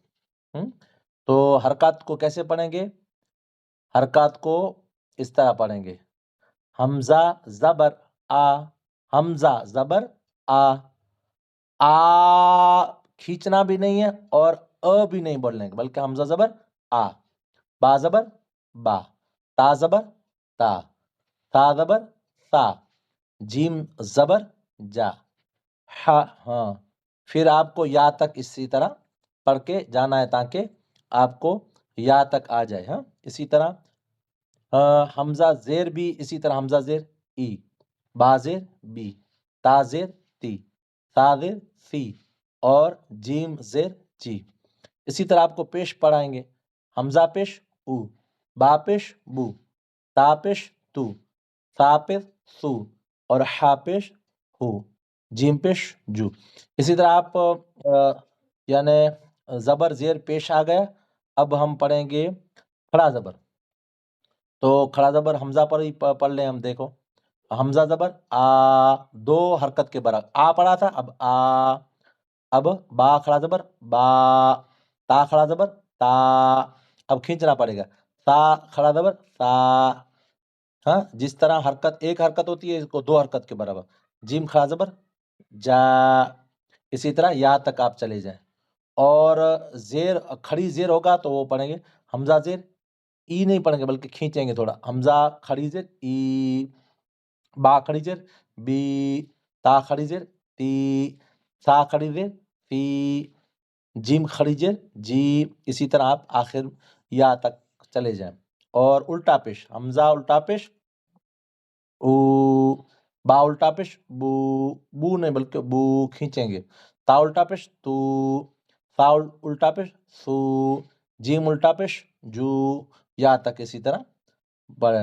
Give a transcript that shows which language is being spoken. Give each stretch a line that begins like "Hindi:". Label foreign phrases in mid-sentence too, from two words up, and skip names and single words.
Urdu: تو حرکات کو کیسے پڑھیں گے؟ حرکات کو اس طرح پڑھیں گے: حمزہ زبر آ، حمزہ زبر آ کھینچنا بھی نہیں ہے اور بھی نہیں بولنے، بلکہ حمزہ زبر آ، با زبر با، تا زبر تا، تا زبر تا، جیم زبر جا، ہاں. پھر آپ کو یا تک اسی طرح پڑھ کے جانا ہے تاکہ آپ کو یا تک آ جائے. اسی طرح حمزہ زیر بھی اسی طرح، حمزہ زیر ای، با زیر بی، تا زیر تی، تا زیر سی، اور جیم زیر جی. اسی طرح آپ کو پیش پڑھائیں گے: حمزہ پیش او، با پیش بو، تا پیش تو، سا پیش سو، اور ہا پیش ہو، جیم پیش جو. اسی طرح آپ یعنی زبر زیر پیش آ گیا. اب ہم پڑھیں گے کھڑا زبر. تو کھڑا زبر حمزہ پر ہی پڑھ لیں ہم. دیکھو حمزہ زبر آ، دو حرکت کے برابر آ پڑھا تھا، اب آ. اب با کھڑا زبر با، تا کھڑا زبر تا، اب کھینچنا پڑے گا، تا کھڑا زبر تا. جس طرح حرکت ایک حرکت ہوتی ہے اس کو دو حرکت کے برابر. جیم کھڑا زبر جا. اسی طرح یا تک آپ چلے جائیں. اور زیر کھڑی زیر ہوگا تو وہ پڑھیں گے حمزہ زیر ای، نہیں پڑھیں گے بلکہ کھینچیں گے تھوڑا. حمزہ کھڑی زیر ای، با کھڑی زیر بی، تا کھڑی زیر تی، سا کھڑی زیر تی، جیم کھڑی زیر جی. اسی طرح آپ آخر یا تک چلے جائیں. اور الٹا پیش: حمزہ الٹا پیش او، با الٹا پیش بو، بو نہیں بلکہ بو کھینچیں گے، تا الٹا پیش تو، سا الٹا پیش سو، جیم الٹا پیش جو، یا تک اسی طرح پڑھیں.